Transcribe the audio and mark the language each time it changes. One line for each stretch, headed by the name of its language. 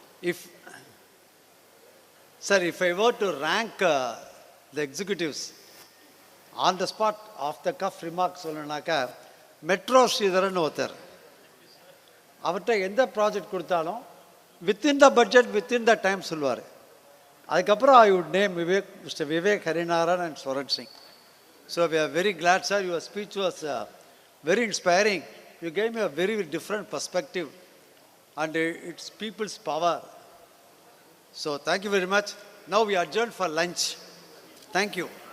English: If, sir, if I were to rank the executives on the spot, off the cuff remarks
Tamil: சொல்லணும்னாக்கா metro Sridharan ஒருத்தர், அவர்கிட்ட எந்த project கொடுத்தாலும்
English: within the budget within the time
Tamil: சொல்லுவார். அதுக்கப்புறம்
English: I would name mister Vivek Harinarayan and Swaran Singh. So we are very glad sir, your speech was very inspiring. You gave me a very different perspective and it's people's power. So thank you very much. Now we adjourn for lunch. Thank you.